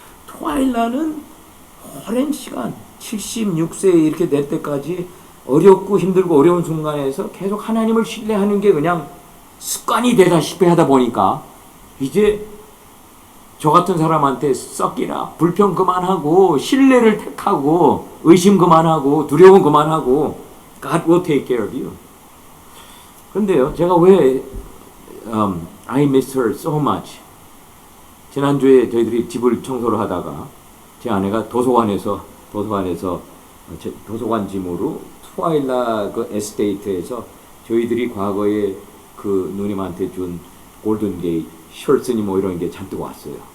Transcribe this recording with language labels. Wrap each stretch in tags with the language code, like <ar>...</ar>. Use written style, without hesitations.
<ko>트와일라는 오랜 시간, 76세 이렇게 될 때까지 어렵고 힘들고 어려운 순간에서 계속 하나님을 신뢰하는 게 그냥 습관이 되다시피 하다 보니까 이제 저 같은 사람한테 썩기라, 불평 그만하고 신뢰를 택하고 의심 그만하고 두려움 그만하고</ko> <en>God will take care of you.</en> <ko>그런데요, 제가 왜</ko> <en>I miss her so much.</en> <ko>지난주에 저희들이 집을 청소를 하다가 제 아내가 도서관에서 도서관 짐으로 트와일라 그 에스테이트에서 저희들이 과거에 그 누님한테 준 골든 게이트 셔츠니 뭐 이런 게 잔뜩 왔어요.</ko>